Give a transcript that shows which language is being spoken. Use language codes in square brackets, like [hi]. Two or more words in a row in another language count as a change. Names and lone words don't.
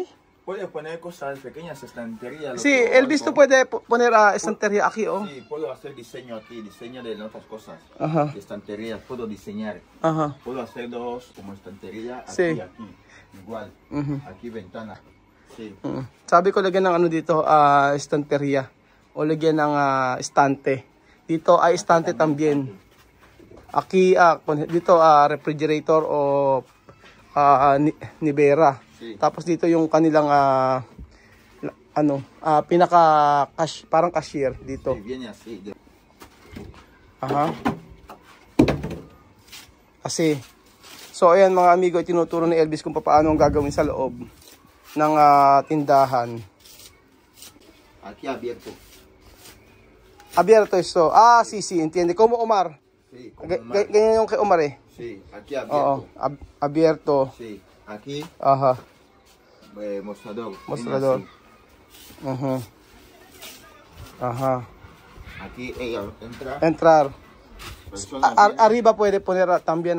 [es] puede poner cosas pequeñas, estanterías. Sí, Elvis, tú puedes poner estantería aquí, ¿o? Sí, puedo hacer diseño aquí, diseño de otras cosas. Ajá. Estanterías, puedo diseñar. Aha. Puedo hacer 2 como estantería aquí Sí. y aquí. Igual. Aquí ventana. Sí. [tl] Sabi ko lagyan ng dito, estantería. O lagyan ng estante. Dito ay estante también. [es] Aquí, [tl] dito refrigerator o nevera. [es] Sí. [tl] Tapos dito yung kanilang parang cashier dito. [es] Sí, viene así. Aha. [tl] Kasi, so ayan mga amigo, tinuturo ni Elvis kung paano ang gagawin sa loob ng tindahan. [es] Aquí abierto. Abierto esto. Sí, entiende. Como Omar. Sí, como Omar. [tl] Ganyan yung kay Omar eh. [es] Sí, aquí abierto. Abierto. Sí, aquí Aha. mostrador. Mostrador. Viene así. Ajá. Aquí ella entra. Entrar. Personas vienen, Arriba puede poner también